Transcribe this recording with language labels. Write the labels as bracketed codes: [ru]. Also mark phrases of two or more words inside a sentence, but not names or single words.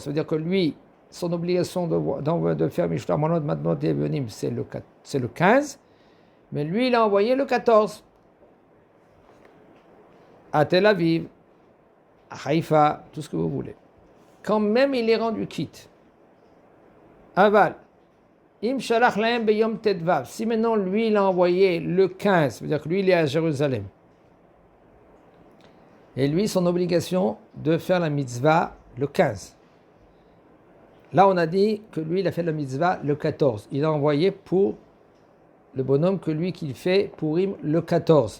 [fr] Ça veut dire que lui, son obligation de faire [he] משלוח מנות מתנות לאביונים, [fr] c'est le 15, mais lui il a envoyé le 14 à Tel Aviv, à Haïfa, tout ce que vous voulez. Quand même il est rendu quitte. [he] אבל, אם שלח להם ביום ט"ו. [fr] Si maintenant lui il a envoyé le 15, c'est-à-dire que lui il est à Jérusalem, et lui son obligation de faire la mitzvah le 15. Là on a dit que lui il a fait la mitzvah le 14. Il a envoyé pour le bonhomme que lui qu'il fait Purim le 14.